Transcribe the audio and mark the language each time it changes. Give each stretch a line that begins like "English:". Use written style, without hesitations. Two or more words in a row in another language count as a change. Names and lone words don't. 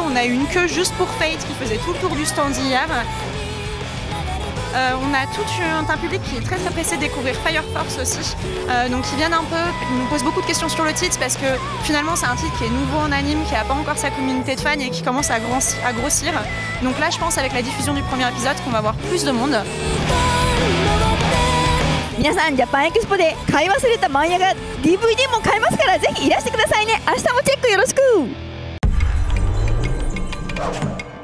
French: On a eu une queue juste pour Fate qui faisait tout le tour du stand hier. On a tout un public qui est très pressé de découvrir Fire Force aussi. Donc ils viennent un peu, ils nous posent beaucoup de questions sur le titre parce que finalement c'est un titre qui est nouveau en anime, qui n'a pas encore sa communauté de fans et qui commence à grossir. Donc là je pense avec la diffusion du premier épisode qu'on va avoir plus de monde.
Japanese: 皆さんジャパンエキスポで買い忘れた漫画が DVD も買えますからぜひいらしてくださいね。明日もチェックよろしく。